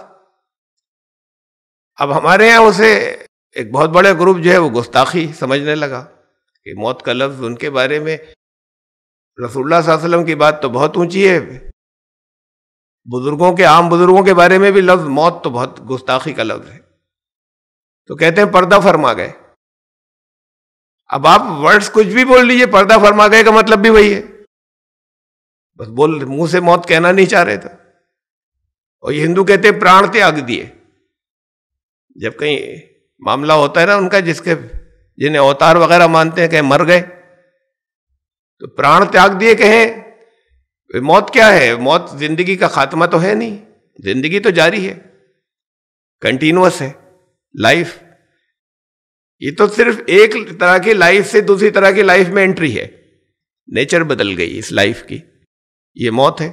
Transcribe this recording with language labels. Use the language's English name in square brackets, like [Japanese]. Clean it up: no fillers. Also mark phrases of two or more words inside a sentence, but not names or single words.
[Urdu] اب ہمارے یہاں اسے ایک بہت بڑے گروپ جو ہے وہ گستاخی سمجھنے لگا کہ موت کا لفظ ان کے بارے میں، رسول اللہ صلی اللہ علیہ وسلم کی بات تو بہت اونچی ہے، بزرگوں کے عام بزرگوں کے بارے میں بھی لفظ موت تو بہت گستاخی کا لفظ ہے. تو کہتے ہیں پردہ فرما گئے. اب آپ ورڈز کچھ بھی بول لیجئے، پردہ فرما گئے کا مطلب بھی وہی ہے، بس منہ سے موت کہنا نہیں چاہ رہے تھے. اور یہ ہندو کہتے ہیں پران تیاگ دیے. جب کہیں معاملہ ہوتا ہے نا ان کا جنہیں اوتار وغیرہ مانتے ہیں کہ مر گئے تو پران تیاگ دیے کہیں. موت کیا ہے؟ موت زندگی کا خاتمہ تو ہے نہیں، زندگی تو جاری ہے، [English] continuous hai life. [Urdu] یہ تو صرف ایک طرح کی لائف سے دوسری طرح کی لائف میں انٹری ہے، نیچر بدل گئی اس لائف کی، یہ موت ہے.